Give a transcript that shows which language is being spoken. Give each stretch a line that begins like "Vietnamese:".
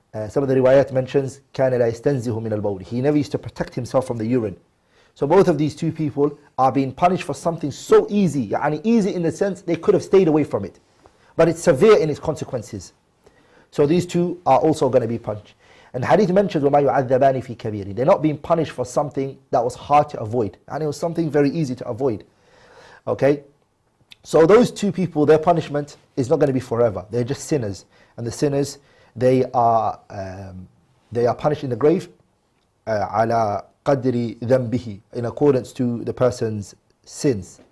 English: Some of the riwayat mentions
Arabic: كَانَ لَا يَسْتَنزِهُ مِنَ الْبَوْلِ.
English: He never used to protect himself from the urine. So both of these two people are being punished for something so easy. Easy in the sense they could have stayed away from it. But it's severe in its consequences. So these two are also going to be punished. And hadith mentions
Arabic: وَمَا يُعَذَّبَانِ فِي كَبِيرٍ.
English: They're not being punished for something that was hard to avoid. And it was something very easy to avoid. Okay? So those two people, their punishment is not going to be forever. They're just sinners. And the sinners, they are punished in the grave
Arabic: على قدر ذنبه,
English: in accordance to the person's sins.